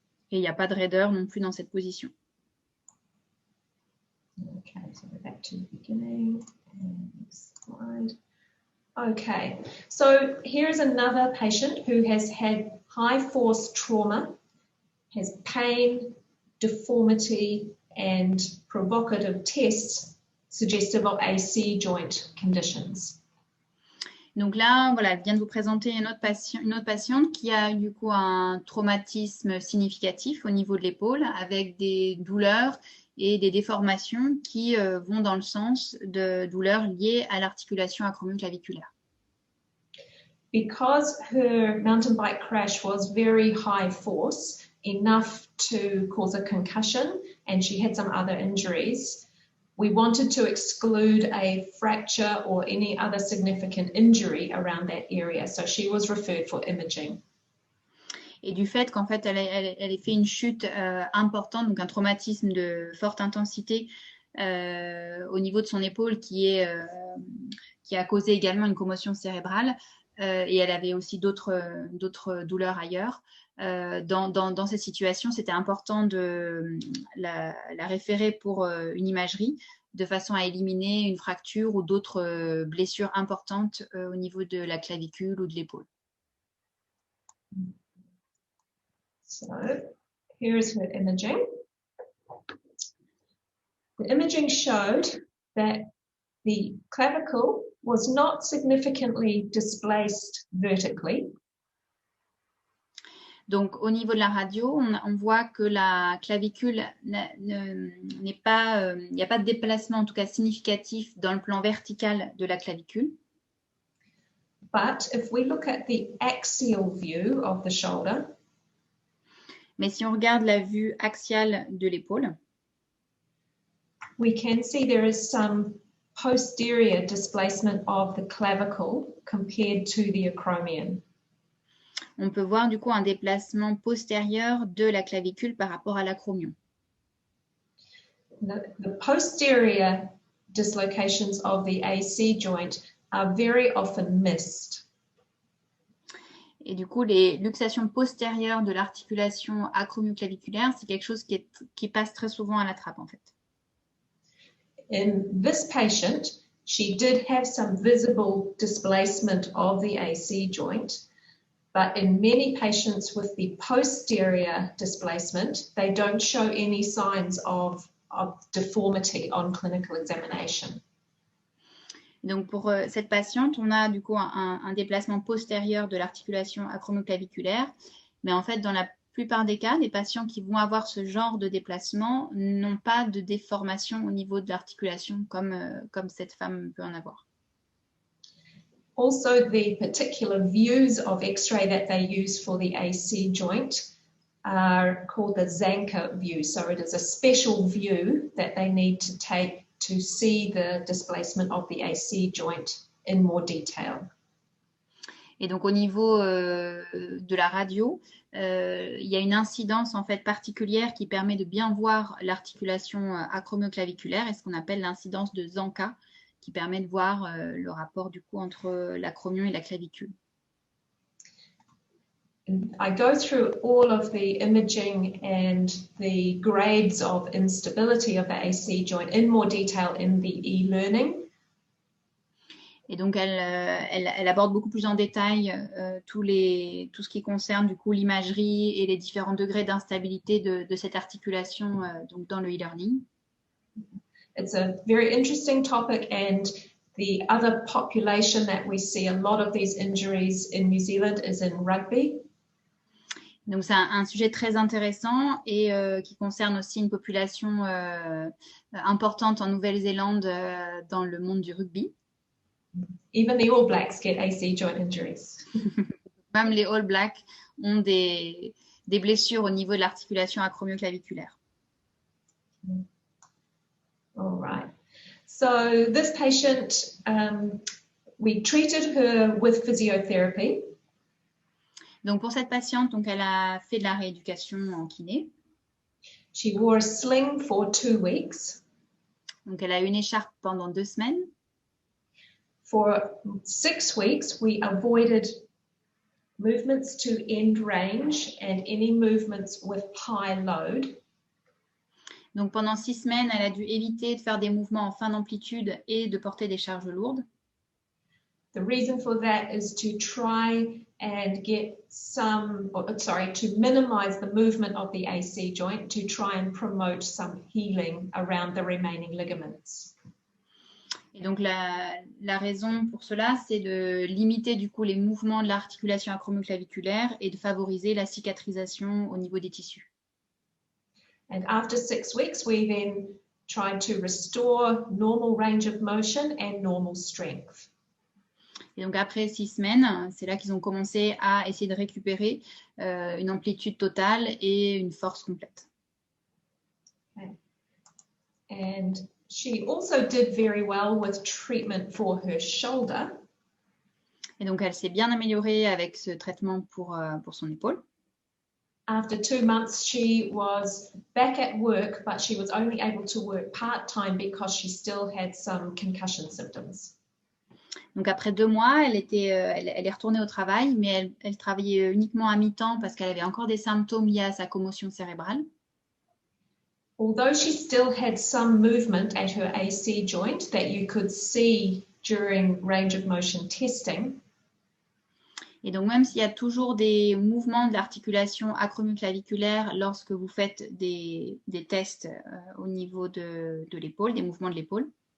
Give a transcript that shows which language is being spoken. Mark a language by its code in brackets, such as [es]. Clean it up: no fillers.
[fr] Et il n'y a pas de raideur non plus dans cette position. [en] Okay, so we're back to the beginning. And next slide. Okay, so here is another patient who has had high force trauma, has pain, deformity, and provocative tests suggestive of AC joint conditions. [fr] Donc là, voilà, elle vient de vous présenter une autre patiente qui a du coup un traumatisme significatif au niveau de l'épaule avec des douleurs et des déformations qui vont dans le sens de douleurs liées à l'articulation acromio-claviculaire. [en] Because her mountain bike crash was very high force, enough to cause a concussion, and she had some other injuries, we wanted to exclude a fracture or any other significant injury around that area. So she was referred for imaging. [fr] Et du fait qu'en fait, elle ait fait une chute importante, donc un traumatisme de forte intensité au niveau de son épaule qui a causé également une commotion cérébrale et elle avait aussi d'autres douleurs ailleurs. Dans cette situation, c'était important de la référer pour une imagerie de façon à éliminer une fracture ou d'autres blessures importantes au niveau de la clavicule ou de l'épaule. [en] So here is her imaging. The imaging showed that the clavicle was not significantly displaced vertically. [fr] Donc, au niveau de la radio, on voit que la clavicule n'est pas, il n'y a pas de déplacement en tout cas significatif dans le plan vertical de la clavicule. [en] But if we look at the axial view of the shoulder, [fr] mais si on regarde la vue axiale de l'épaule, [en] we can see there is some posterior displacement of the clavicle compared to the acromion. [fr] On peut voir du coup un déplacement postérieur de la clavicule par rapport à l'acromion. [en] The posterior dislocations of the AC joint are very often missed. [fr] Et du coup, les luxations postérieures de l'articulation acromio-claviculaire, c'est quelque chose qui passe très souvent à la trappe en fait. [en] In this patient, she did have some visible displacement of the AC joint, but in many patients with the posterior displacement, they don't show any signs of deformity on clinical examination. [fr] Donc, pour cette patiente, on a du coup un déplacement postérieur de l'articulation acromio-claviculaire. Mais en fait, dans la plupart des cas, les patients qui vont avoir ce genre de déplacement n'ont pas de déformation au niveau de l'articulation comme cette femme peut en avoir. [en] Also, the particular views of X-ray that they use for the AC joint are called the Zanker view. So it is a special view that they need to take to see the displacement of the AC joint in more detail. [fr] Et donc au niveau de la radio, il y a une incidence en fait particulière qui permet de bien voir l'articulation acromioclaviculaire, et ce qu'on appelle l'incidence de Zanka, qui permet de voir le rapport du coup entre l'acromion et la clavicule. [en] I go through all of the imaging and the grades of instability of the AC joint in more detail in the e-learning. [fr] Et donc, elle aborde beaucoup plus en détail tout ce qui concerne du coup l'imagerie et les différents degrés d'instabilité de cette articulation donc dans le e-learning. [en] It's a very interesting topic, and the other population that we see a lot of these injuries in New Zealand is in rugby. [fr] Donc, c'est un sujet très intéressant et qui concerne aussi une population importante en Nouvelle-Zélande dans le monde du rugby. [en] Even the All Blacks get AC joint injuries. [fr] Même les All Blacks ont des blessures au niveau de l'articulation acromioclaviculaire. [en] All right. So this patient, we treated her with physiotherapy. [fr] Donc pour cette patiente, donc elle a fait de la rééducation en kiné. [en] She wore a sling for 2 weeks. [fr] Donc elle a une écharpe pendant 2 semaines. [en] For 6 weeks, we avoided movements to end range and any movements with high load. [fr] Donc pendant 6 semaines, elle a dû éviter de faire des mouvements en fin d'amplitude et de porter des charges lourdes. [en] The reason for that is to try and get to minimize the movement of the AC joint, to try and promote some healing around the remaining ligaments. [fr] Et donc la raison pour cela, c'est de limiter du coup les mouvements de l'articulation acromioclaviculaire et de favoriser la cicatrisation au niveau des tissus. [en] And after 6 weeks, we then tried to restore normal range of motion and normal strength. [fr] Et donc après 6 semaines, c'est là qu'ils ont commencé à essayer de récupérer une amplitude totale et une force complète. [en] Okay. And she also did very well with treatment for her shoulder. [fr] Et donc elle s'est bien améliorée avec ce traitement pour son épaule. [en] After 2 months, she was back at work, but she was only able to work part-time because she still had some concussion symptoms. [fr] Donc après 2 mois, elle est retournée au travail, mais elle travaillait uniquement à mi-temps parce qu'elle avait encore des symptômes liés à sa commotion cérébrale. [en] Although she still had some movement at her AC joint that you could see during range of motion testing. [fr] Et donc même s'il y a toujours des mouvements de l'articulation acromioclaviculaire lorsque vous faites des tests au niveau de l'épaule, des mouvements de l'épaule.